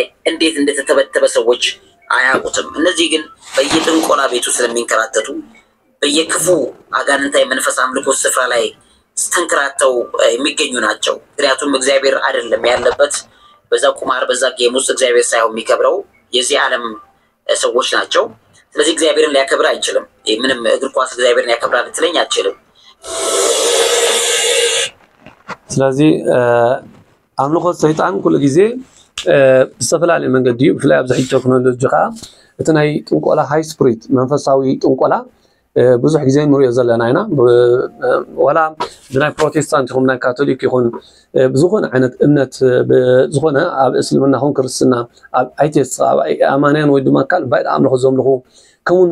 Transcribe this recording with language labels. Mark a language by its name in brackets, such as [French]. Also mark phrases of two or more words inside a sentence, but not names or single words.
[Amharic] እንዴት እንደተተበተበ ሰዎች አያውቁትም እነዚህ ግን በየጥንቆላ ቤቱ ስለሚንከራተቱ በየክፉ አጋንንታዊ መንፈስ አምልኮ ስፍራ ላይ ስተንከራተው የሚገኙ ናቸው ምክንያቱም እግዚአብሔር አይደለም ያለበት በዛ ቁማር በዛ ጌም ውስጥ እግዚአብሔር ሳይሆን የሚከብረው የዚህ ዓለም ሰዎች ናቸው ስለዚህ እግዚአብሔርን ሊያከብር አይችልም ምንም እግር ኳስ እግዚአብሔርን ያከብራል ትለኝ አይችልም [Tigrinya] ስለዚህ ኣምልኾት ሰይጣን ኩሉ ግዜ ብዝተፈላለየ መንገዲ ብፍላይ ኣብ ዝሕጂ ቴክኖሎጂ ከዓ እቲ ናይ ጥንቆላ [English] high spirit [Tigrinya] መንፈሳዊ ጥንቆላ ብዙሕ ግዜ ንሪኦ ዘለና ኢና ወላ ብናይ ፕሮቴስታንት ይኹን ናይ ካቶሊክ ይኹን ብዝኾነ ዓይነት እምነት ብዝኾነ ኣብ እስልምና ይኹን ክርስትና ኣብ ኣይቴስ ኣብ ኣማንያን ወይ ድማ ካልእ ባዕድ ኣምልኾ ዘምልኹ ከምኡውን